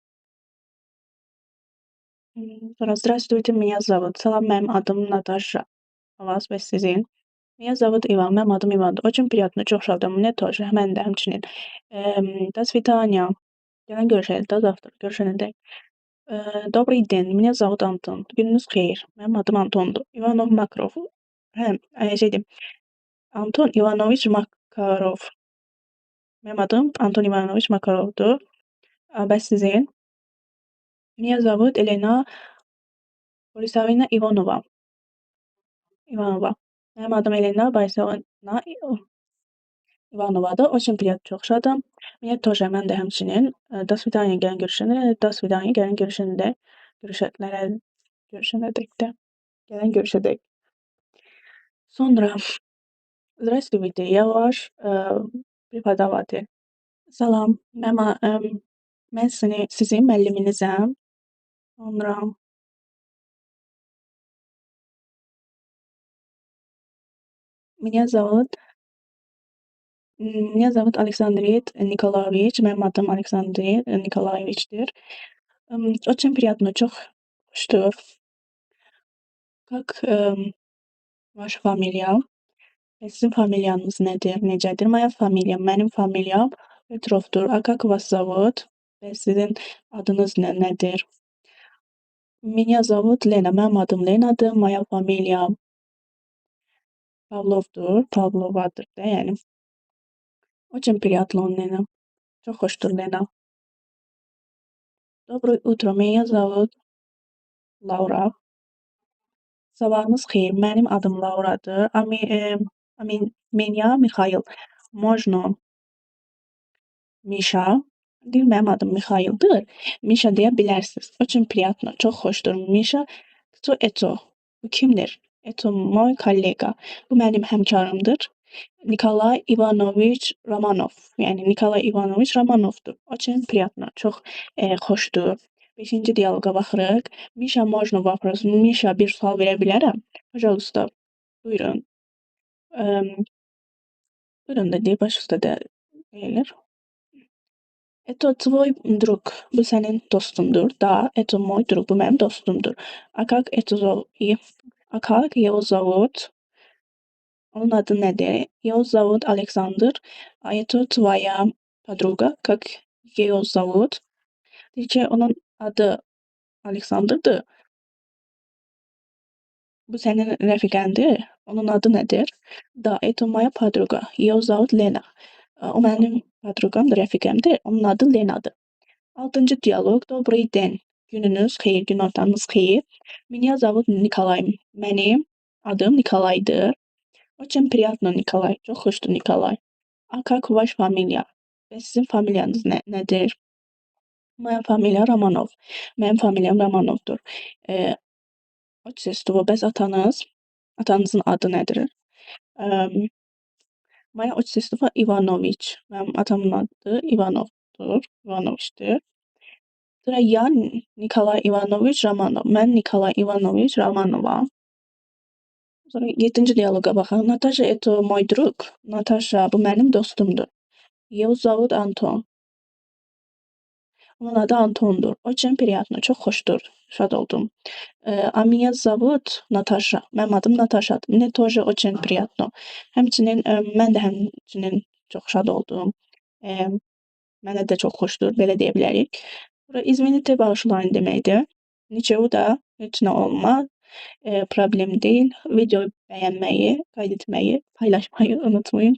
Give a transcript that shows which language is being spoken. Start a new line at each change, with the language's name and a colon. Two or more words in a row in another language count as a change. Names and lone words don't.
Russian: Sonra здравствуйте, меня зовут.
Azerbaijani: Salam, mənim adım Natasha.
Russian: A вас
Azerbaijani: və sizin?
Russian: Меня зовут Ivan.
Azerbaijani: Mənim adım İvandır.
Russian: Очень приятно.
Azerbaijani: Çox şadam.
Russian: Мне тоже.
Azerbaijani: Mən də həmçinin.
Russian: До свидания.
Azerbaijani: Gələn görüşərik.
Russian: До завтра. Görüşənədək. Добрый день. Меня зовут Антон.
Azerbaijani: Gününüz xeyir. Mənim adım Antondur. İvanov Makarov. Hə, şeydir. Anton İvanoviç Makarov. Mənim adım Anton İvanoviç Makarovdur. Bəs sizin?
Russian: Меня зовут Elena Borisovna Ivanova.
Azerbaijani: İvanova. Mənim adım Elena Borisovna İvanovadır.
Russian: Очень приятно.
Azerbaijani: Çox şadam.
Russian: Мне тоже.
Azerbaijani: Mən də həmçinin.
Russian: До свидания.
Azerbaijani: Gələn görüşənə.
Russian: До свидания.
Azerbaijani: Gələn görüşəndə. Görüşənədəkdə. Gələn görüşədək.
Russian: Sonra здравствуйте, я ваш преподаватель.
Azerbaijani: Salam. Mən sizin müəlliminizəm.
Russian: Sonra меня зовут Александрит Николаевич.
Azerbaijani: Mənim adım Aleksandr Nikolayevichdir.
Russian: Очень приятно.
Azerbaijani: Çox xoşdur.
Russian: Как ваша familiya?
Azerbaijani: Sizin familiyanız nədir?
Russian: Necədir? Моя familiya.
Azerbaijani: Mənim familiyam Petrovdur.
Russian: A как вас zovut?
Azerbaijani: Və sizin adınız nədir?
Russian: Меня зовут Lena.
Azerbaijani: Mənim adım Lenadır.
Russian: Моя фамилия Pavlovdur.
Azerbaijani: Pavlovadır da, yəni.
Russian: Очень приятно, Lena.
Azerbaijani: Çox xoşdur,
Russian: Lena. Доброе утро. Меня зовут Laura.
Azerbaijani: Sabahınız xeyir. Mənim adım Lauradır.
Russian: Меня Mikhail. Можно Misha.
Azerbaijani: Deyir, mənim adım Mikhaildir. Misha deyə bilərsiniz.
Russian: Очень приятно.
Azerbaijani: Çox xoşdur. Misha.
Russian: Кто это?
Azerbaijani: Bu kimdir?
Russian: Это мой коллега.
Azerbaijani: Bu mənim həmkarımdır. Nikolay Ivanoviç Romanov. Yəni Nikolay Ivanoviç Romanovdur.
Russian: Очень приятно.
Azerbaijani: Çox xoşdur. 5-ci dialoqa baxırıq.
Russian: Misha, можно вопрос?
Azerbaijani: Misha, bir sual verə bilərəm?
Russian: Пожалуйста. Buyurun.
Azerbaijani: Buyurun da deyir, baş üstə də deyilir.
Russian: Это твой друг.
Azerbaijani: Bu sənin dostundur.
Russian: Da, это мой друг.
Azerbaijani: Bu mənim dostumdur.
Russian: А как его зовут?
Azerbaijani: Onun adı nədir?
Russian: Его zovut Aleksandr. A это твоя подруга. Как ее zovut?
Azerbaijani: Deyir ki, onun adı Aleksandrdır. Bu sənin rəfiqəndir. Onun adı nədir? Da,
Russian: это моя подруга. Ее zovut Lena.
Azerbaijani: O mənim podruqamdır, rəfiqəmdir. Onun adı Lenadır. 6-cı dialoq.
Russian: Добрый день.
Azerbaijani: Gününüz xeyir, gün ortanız xeyir.
Russian: Меня зовут
Azerbaijani: Nikolay. Mənim adım Nikolaydır.
Russian: Очень приятно, Nikolay.
Azerbaijani: Çox xoşdur,
Russian: Nikolay. A как ваш familiya?
Azerbaijani: Və sizin familiyanız nədir?
Russian: Моя familiya Romanov.
Azerbaijani: Mənim familiyam Romanovdur. Отчество. Bəs atanızın adı nədir?
Russian: Моя отчество Ivanoviç.
Azerbaijani: Mənim atamın adı İvanovdur. İvanoviçdir.
Russian: Sonra я Nikolay Ivanoviç Romanov.
Azerbaijani: Mən Nikolay Ivanoviç Romanovam. Sonra 7-ci dialoqa baxaq. Natasha
Russian: это мой друг.
Azerbaijani: Natasha bu mənim dostumdur.
Russian: Его зовут Anton.
Azerbaijani: Onun adı Antondur.
Russian: Очень приятно.
Azerbaijani: Çox xoşdur. Şad oldum.
Russian: A меня зовут Natasha.
Azerbaijani: Mənim adım Natashadır.
Russian: Мне тоже очень приятно.
Azerbaijani: Həmçinin mən də həmçinin çox şad oldum. Mənə də çox xoşdur, belə deyə bilərik. Sonra извините, bağışlayın deməkdir. Ничего da, heç nə olmaz. Problem deyil. Videoyu bəyənməyi, qaydetməyi, paylaşmayı unutmayın.